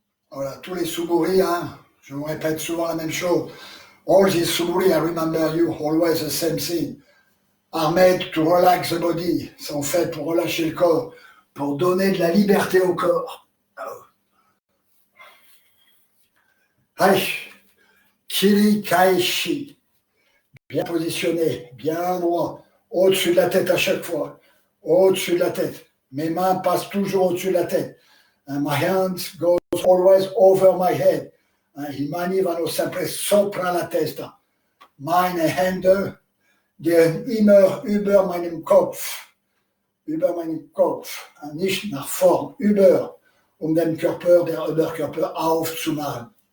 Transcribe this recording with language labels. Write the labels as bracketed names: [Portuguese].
[French] Voilà, tous les suburi, je vous répète souvent la même chose. [English] All these suburi, I remember you, always the same thing. Are made to relax the body. [French] Sont faits pour relâcher le corps, pour donner de la liberté au corps. Allez, Kiri Kaishi. bien positionné, bien droit, au-dessus de la tête à chaque fois, au-dessus de la tête. Mes mains passent toujours au-dessus de la tête. [English] And my hands goes always over my head. [Italian] Die mani vanno sempre sopra la testa. [German] Meine Hände gehen immer über meinem Kopf. Über meinen Kopf. Nicht nach vorn, über, den Körper, der Oberkörper aufzumachen.